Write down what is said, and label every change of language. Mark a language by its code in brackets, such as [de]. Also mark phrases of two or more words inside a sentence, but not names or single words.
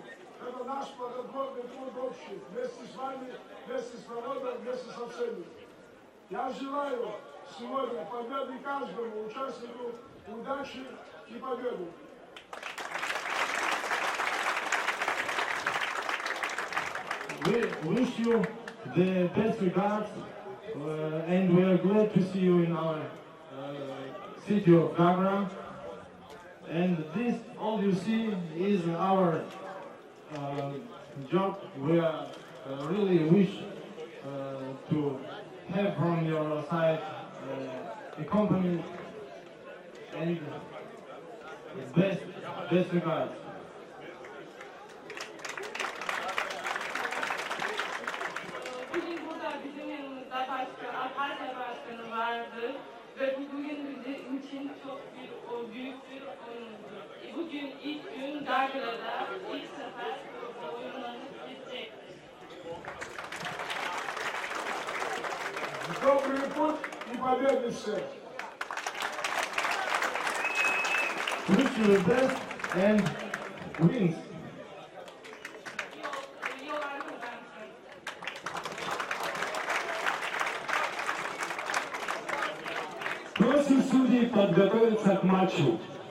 [ru] Это наш плодотворный труд общий, вместе с вами, вместе с народом, вместе со всеми. Я желаю сегодня победы каждому участнику, удачи и победы. [en] We wish you the best regards, and we are glad to see you in our city of Gagra. And this, all you see, is our job. We are really wish to have from your side a company and best regards. [tr] Bugün burada bizim yanımızda Abhazya Başkanı vardı ve bu bugün bizim için çok büyük bir onurdur. Bugün ilk gün Gagra'da ilk sefer oyunlarımız bitecek. [ru] Добрый путь и победы всех! [en] Wish you the best and wins. [tr] Yollar kazansın. [ru] Просим судей подготовиться к матчу.